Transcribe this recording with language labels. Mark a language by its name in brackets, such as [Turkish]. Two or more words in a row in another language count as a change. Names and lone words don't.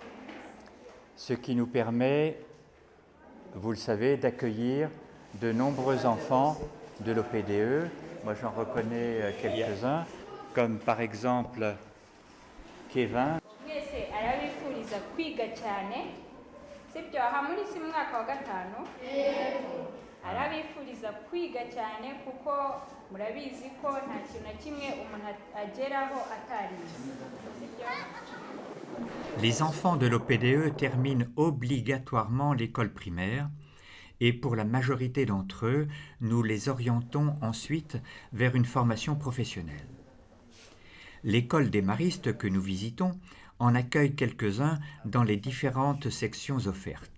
[French] Ce qui nous permet, vous le savez, d'accueillir de nombreux enfants de l'OPDE. Moi, j'en reconnais quelques-uns, comme par exemple Kevin. [Kinyarwanda] Arabifuriza kwiga cyane sibyo aha muri si mwaka wa 5 arabifuriza kwiga cyane kuko murabizi ko nta kintu na kimwe umuntu ageraho atarize sibyo. [French] Les enfants de l'OPDE terminent obligatoirement l'école primaire et pour la majorité d'entre eux, nous les orientons ensuite vers une formation professionnelle. L'école des maristes que nous visitons en accueille quelques-uns dans les différentes sections offertes.